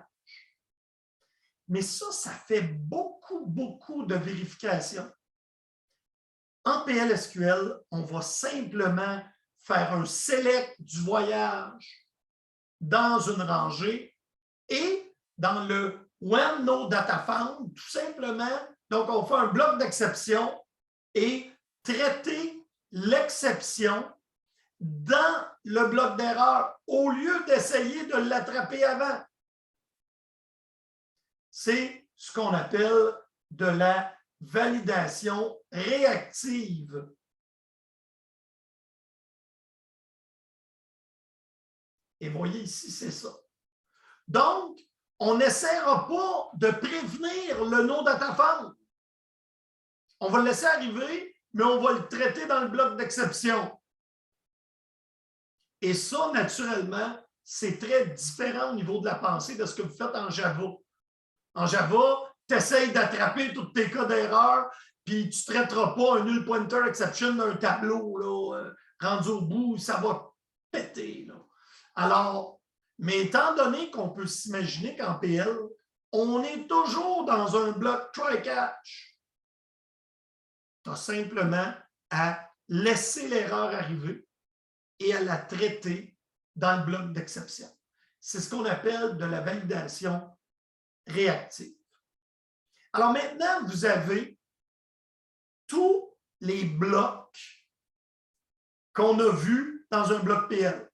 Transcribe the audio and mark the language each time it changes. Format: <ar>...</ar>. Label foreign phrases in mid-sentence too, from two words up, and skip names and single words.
<fr>Mais ça fait beaucoup, beaucoup de vérifications. En PLSQL, on va simplement faire un select du voyage dans une rangée et dans le</fr> <en>when no data found,</en> <fr>tout simplement, donc on fait un bloc d'exception et traiter l'exception dans le bloc d'erreur au lieu d'essayer de l'attraper avant. C'est ce qu'on appelle de la validation réactive. Et voyez ici, c'est ça. Donc, on n'essaiera pas de prévenir le</fr> <en>no data found.</en> <fr>On va le laisser arriver, mais on va le traiter dans le bloc d'exception. Et ça, naturellement, c'est très différent au niveau de la pensée de ce que vous faites en Java. En Java, tu essaies d'attraper tous tes cas d'erreur, puis tu ne traiteras pas un</fr> <en>null pointer exception</en> <fr>d'un tableau là, rendu au bout, ça va péter. Là. Alors, mais étant donné qu'on peut s'imaginer qu'en PL, on est toujours dans un bloc try-catch. Tu as simplement à laisser l'erreur arriver et à la traiter dans le bloc d'exception. C'est ce qu'on appelle de la validation réactive. Alors maintenant, vous avez tous les blocs qu'on a vus dans un bloc PL.</fr>